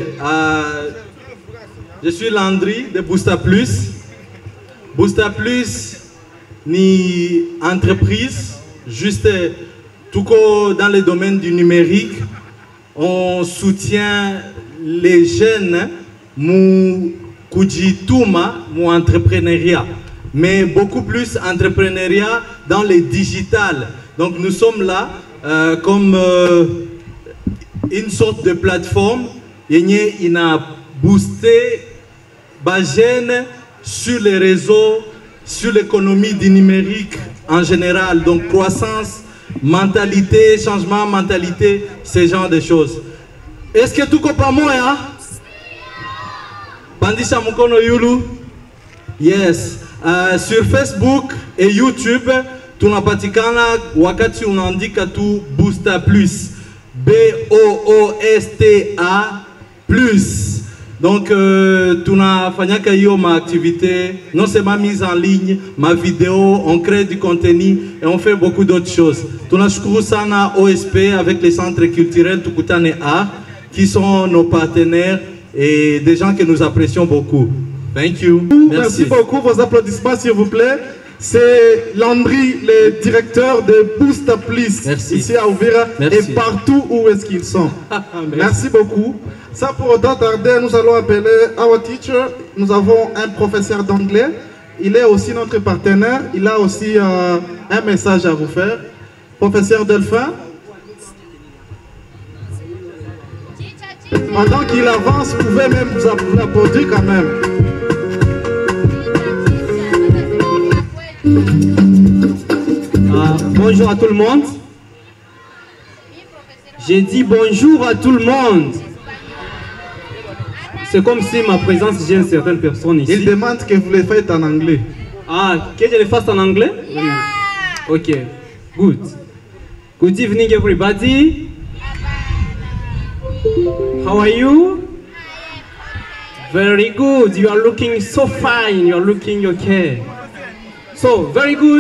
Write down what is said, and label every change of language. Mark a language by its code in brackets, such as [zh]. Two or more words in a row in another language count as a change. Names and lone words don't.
[fr] Je suis Landry de Booster Plus. Booster Plus ni entreprise juste tout dans le domaine du numérique. On soutient les jeunes [sw] mu kujituma mu [fr] entrepreneuriat, mais beaucoup plus entrepreneuriat dans le digital. Donc nous sommes là comme une sorte de plateforme qui a boosté les jeunes sur les réseaux, sur l'économie du numérique en général. Donc croissance, mentalité, changement, mentalité, ce genre de choses. Est-ce que tout comprend moi? Bandisha Mukono Yulu? Yes. Sur Facebook et YouTube, [sw] tunapatikana wakati unaandika tu Booster Plus, BOOSTA plus. [fr] Donc [sw] tunafanyaka hiyo ma [fr] activité, non seulement mise en ligne, ma vidéo, on crée du contenu et on fait beaucoup d'autres choses. [sw] Tunashukuru sana [fr] OSP avec les centres culturels Tukutane Art qui sont nos partenaires et des gens que nous apprécions beaucoup. [en] Thank you. [fr] Merci beaucoup. Vos applaudissements s'il vous plaît. C'est Landry, le directeur de Booster Plus, ici à Uvira et partout où est-ce qu'ils sont. Merci beaucoup. Sans pour autant tarder, nous allons appeler [en] our teacher. [fr] Nous avons un professeur d'anglais. Il est aussi notre partenaire. Il a aussi un message à vous faire. Professeur Delphin. Pendant qu'il avance, vous pouvez même vous applaudir quand même. Bonjour à tout le monde. J'ai dit bonjour à tout le monde. C'est comme si ma présence gêne certaines personnes ici. Il demande que vous le faites en anglais. Ah, que je le fasse en anglais? [en] Yeah. Ok, good. Good evening everybody. How are you? Very good. You are looking so fine. You are looking okay. So, very good.